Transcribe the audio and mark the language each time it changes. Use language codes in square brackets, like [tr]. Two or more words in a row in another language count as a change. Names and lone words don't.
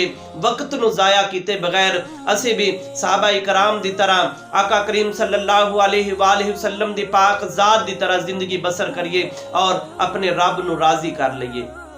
[pa] वक्त नूं ज़ाया कीते बगैर असी भी सहाबा इकराम दी तरह आका करीम [ar] صلى الله عليه وسلم [pa] दी पाक ज़ात दी तरह जिंदगी बसर करिए और अपने रब नूं राज़ी कर लईए।